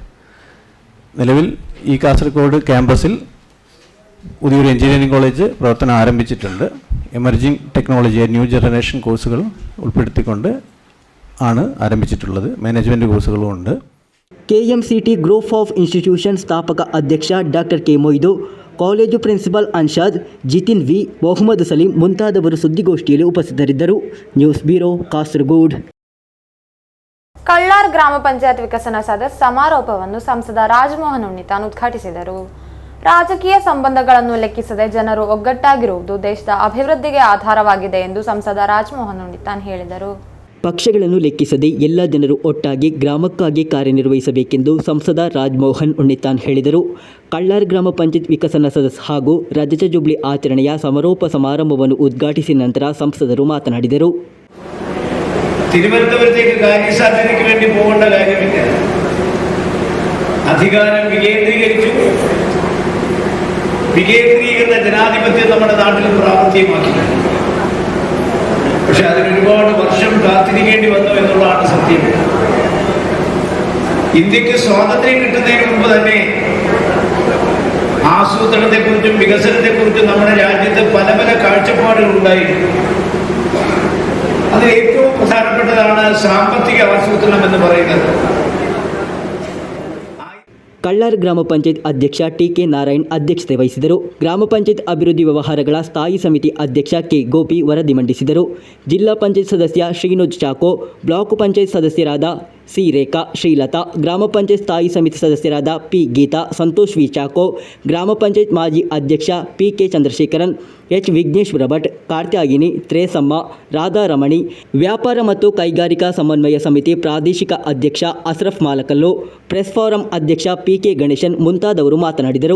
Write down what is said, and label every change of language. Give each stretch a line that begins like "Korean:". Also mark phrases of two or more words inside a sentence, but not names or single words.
Malayalam: നിലവിൽ ഈ കാസർഗോഡ് ക്യാമ്പസിൽ പുതിയൊരു എഞ്ചിനീയറിംഗ് കോളേജ് പ്രവർത്തനം ആരംഭിച്ചിട്ടുണ്ട്.
English: emerging technology new generation
Malayalam: കോഴ്സുകൾ ഉൾപ്പെടുത്തിക്കൊണ്ട് ആണ് ആരംഭിച്ചിട്ടുള്ളത്. മാനേജ്മെൻറ്റ് കോഴ്സുകളും ഉണ്ട്.
Kannada: KMCT ಗ್ರೂಪ್ ಆಫ್ ಇನ್ಸ್ಟಿಟ್ಯೂಷನ್ ಸ್ಥಾಪಕ ಅಧ್ಯಕ್ಷ ಡಾಕ್ಟರ್ K ಮೊಯ್ದು, ಕಾಲೇಜು ಪ್ರಿನ್ಸಿಪಾಲ್ ಅನ್ಷಾದ್, ಜಿತಿನ್ V, ಮೊಹಮ್ಮದ್ ಸಲೀಂ ಮುಂತಾದವರು ಸುದ್ದಿಗೋಷ್ಠಿಯಲ್ಲಿ ಉಪಸ್ಥಿತರಿದ್ದರು.
English: news bureau,
Kannada: ಕಾಸರಗೋಡ್. ಕಳ್ಳಾರ್ ಗ್ರಾಮ ಪಂಚಾಯತ್ ವಿಕಸನ ಸದಸ್ಯ ಸಮಾರೋಪವನ್ನು ಸಂಸದ ರಾಜಮೋಹನ್ ಉಣ್ಣಿತಾನ್ ಉದ್ಘಾಟಿಸಿದರು. ರಾಜಕೀಯ ಸಂಬಂಧಗಳನ್ನು ಲೆಕ್ಕಿಸದೆ ಜನರು ಒಗ್ಗಟ್ಟಾಗಿರುವುದು ದೇಶದ ಅಭಿವೃದ್ಧಿಗೆ ಆಧಾರವಾಗಿದೆ ಎಂದು ಸಂಸದ ರಾಜಮೋಹನ್ ಉಣ್ಣಿತಾನ್ ಹೇಳಿದರು. ಪಕ್ಷಗಳನ್ನು ಲೆಕ್ಕಿಸದೆ ಎಲ್ಲ ಜನರು ಒಟ್ಟಾಗಿ ಗ್ರಾಮಕ್ಕಾಗಿ ಕಾರ್ಯನಿರ್ವಹಿಸಬೇಕೆಂದು ಸಂಸದ ರಾಜಮೋಹನ್ ಉಣ್ಣಿತಾನ್ ಹೇಳಿದರು. ಕಳ್ಳಾರ್ ಗ್ರಾಮ ಪಂಚಾಯತ್ ವಿಕಸನ ಸದಸ್ಯ ಹಾಗೂ ರಜತ ಜೂಬ್ಲಿ ಆಚರಣೆಯ ಸಮಾರೋಪ ಸಮಾರಂಭವನ್ನು ಉದ್ಘಾಟಿಸಿದ ನಂತರ ಸಂಸದರು ಮಾತನಾಡಿದರು.
Malayalam: തിരുവനന്തപുരത്തേക്ക് കാര്യസാധ്യതയ്ക്ക് വേണ്ടി പോകേണ്ട കാര്യമില്ല. അധികാരം വികേന്ദ്രീകരിച്ചു. വികേന്ദ്രീകൃത ജനാധിപത്യം നമ്മുടെ നാട്ടിൽ പ്രാവർത്തികമാക്കില്ല. പക്ഷെ അതിന് ഒരുപാട് വർഷം കാത്തിരിക്കേണ്ടി വന്നു എന്നുള്ളതാണ് സത്യം. ഇന്ത്യക്ക് സ്വാതന്ത്ര്യം കിട്ടുന്നതിന് മുമ്പ് തന്നെ ആസൂത്രണത്തെക്കുറിച്ചും വികസനത്തെക്കുറിച്ചും നമ്മുടെ രാജ്യത്ത് പല പല കാഴ്ചപ്പാടുകൾ ഉണ്ടായിരുന്നു. അതിൽ ഏറ്റവും പ്രധാനപ്പെട്ടതാണ് സാമ്പത്തിക ആസൂത്രണം എന്ന് പറയുന്നത്.
Kannada: ಕಳ್ಳಾರ್ ಗ್ರಾಮ ಪಂಚಾಯತ್ ಅಧ್ಯಕ್ಷ TK ನಾರಾಯಣ್ ಅಧ್ಯಕ್ಷತೆ ವಹಿಸಿದರು. ಗ್ರಾಮ ಪಂಚಾಯತ್ ಅಭಿವೃದ್ಧಿ ವ್ಯವಹಾರಗಳ ಸ್ಥಾಯಿ ಸಮಿತಿ ಅಧ್ಯಕ್ಷ K ಗೋಪಿ ವರದಿ ಮಂಡಿಸಿದರು. ಜಿಲ್ಲಾ ಪಂಚಾಯತ್ ಸದಸ್ಯ ಶ್ರೀನೋಜ್ ಚಾಕೋ, ಬ್ಲಾಕ್ ಪಂಚಾಯತ್ ಸದಸ್ಯರಾದ C ರೇಖಾ, ಶ್ರೀಲತಾ, ಗ್ರಾಮ ಪಂಚಾಯತ್ ಸ್ಥಾಯಿ ಸಮಿತಿ ಸದಸ್ಯರಾದ P ಗೀತಾ, ಸಂತೋಷ್ V ಚಾಕೋ, ಗ್ರಾಮ ಪಂಚಾಯತ್ ಮಾಜಿ ಅಧ್ಯಕ್ಷ PK ಚಂದ್ರಶೇಖರನ್, H ವಿಘ್ನೇಶ್ವರ ಭಟ್, ಕಾರ್ತ್ಯಾಗಿನಿ, ತ್ರೇಸಮ್ಮ, ರಾಧಾರಮಣಿ, ವ್ಯಾಪಾರ ಮತ್ತು ಕೈಗಾರಿಕಾ ಸಮನ್ವಯ ಸಮಿತಿ ಪ್ರಾದೇಶಿಕ ಅಧ್ಯಕ್ಷ ಅಸ್ರಫ್ ಮಾಲಕಲ್ಲು, ಪ್ರೆಸ್ ಫಾರಂ ಅಧ್ಯಕ್ಷ PK ಗಣೇಶನ್ ಮುಂತಾದವರು ಮಾತನಾಡಿದರು.